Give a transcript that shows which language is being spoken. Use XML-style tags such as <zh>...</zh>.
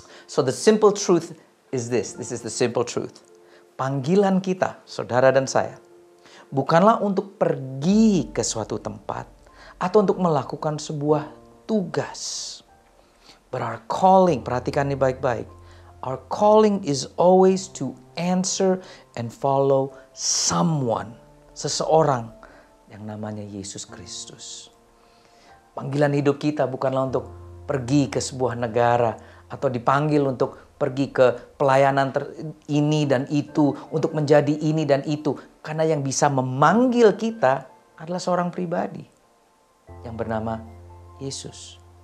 <en>So the simple truth is this. This is the simple truth.</en> <id>Panggilan kita, saudara dan saya, bukanlah untuk pergi ke suatu tempat atau untuk melakukan sebuah tugas.</id> <en>But our calling,</en> <id>perhatikan ini baik-baik.</id> <en>Our calling is always to answer and follow someone.</en> <id>Seseorang yang namanya Yesus Kristus. Panggilan hidup kita bukanlah untuk pergi ke sebuah negara atau dipanggil untuk pergi ke pelayanan ini dan itu, untuk menjadi ini dan itu. Karena yang bisa memanggil kita adalah seorang pribadi yang bernama Yesus.</id>